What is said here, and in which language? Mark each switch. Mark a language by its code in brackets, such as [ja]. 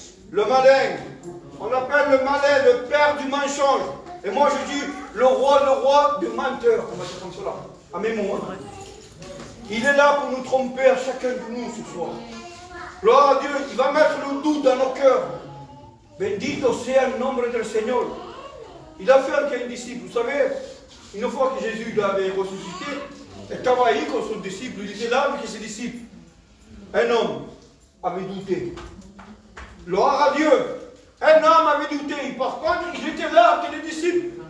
[fr] Le malin, on appelle le malin le père du mensonge. Et moi je dis le roi du menteur. On va dire comme cela. À mes mots. Hein. Il est là pour nous tromper à chacun de nous ce soir. Gloire à Dieu, il va mettre le doute dans nos cœurs. [es] Bendito sea el nombre del Señor. [fr] Il a fait un disciple. Vous savez, une fois que Jésus l'avait ressuscité, il était avec son disciple. Il était là avec ses disciples. Un homme avait douté. Gloire à Dieu. Un homme avait douté. Par contre, il était là avec les disciples.